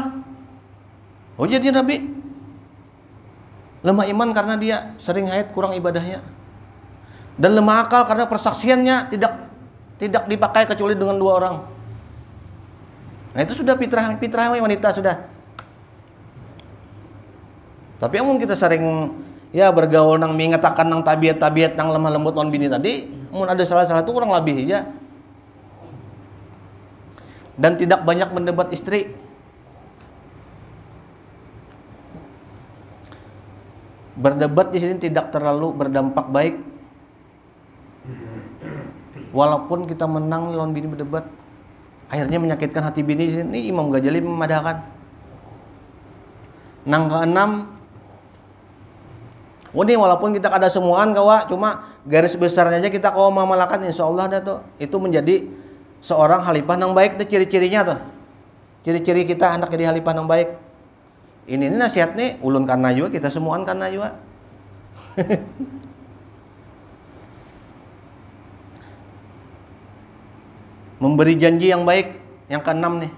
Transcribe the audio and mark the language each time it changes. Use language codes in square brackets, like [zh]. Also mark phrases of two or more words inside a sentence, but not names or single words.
[id] Oh jadi Nabi lemah iman karena dia sering haid, kurang ibadahnya. Dan lemah akal karena persaksiannya tidak dipakai kecuali dengan 2 orang. [bjn] Nah itu sudah fitrah wanita sudah. Tapi amun kita sering ya bergaul nang mengatakan nang tabiat-tabiat nang lemah lembut lawan bini tadi, amun ada salah-salah itu kurang lebih ya. [id] Dan tidak banyak mendebat istri. Berdebat di sini tidak terlalu berdampak baik. [bjn] Walaupun kita menang lawan bini berdebat, akhirnya menyakitkan hati bini. Ini Imam Ghazali memadahkan. Nang keenam, ini walaupun kita kada semuaan kawa, cuma garis besarnya aja kita kawa memalakan, [ar] insya Allah [bjn] dah tuh itu menjadi seorang khalifah yang baik. Itu ciri-cirinya tuh. Ciri-ciri kita anak jadi khalifah yang baik. Ini nasihat nih ulun karena juga, kita semuaan karena juga. [id] Memberi janji yang baik, yang keenam nih.